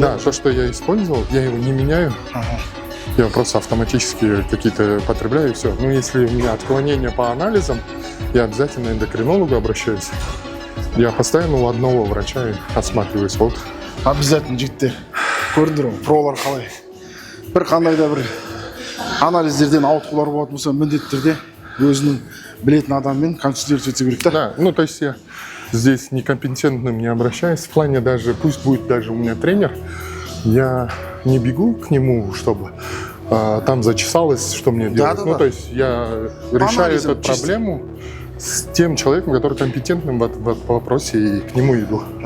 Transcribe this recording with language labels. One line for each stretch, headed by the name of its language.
Russian: Да, то, что я использовал, я его не меняю. Я просто автоматически какие-то потребляю и все. Ну, если у меня отклонения по анализам, я обязательно к эндокринологу обращаюсь. Я постоянно у одного врача осматриваюсь. Вот. Обязательно
Kazakh: жігіттер. Көрдіңдер ғой, пролар қалай. Бір қандай да бір анализдерден ауытқулар болатын болса, міндетті түрде өзінің білетін адаммен
Russian: консультировать
Kazakh: етсе керек та.
Russian: Да, ну то есть я здесь некомпетентным не обращаюсь. В плане даже, пусть будет даже у меня тренер, я не бегу к нему, чтобы там зачесалось, что мне делать. Ну, то есть я решаю эту проблему с тем человеком, который компетентным в вопросе, и к нему иду.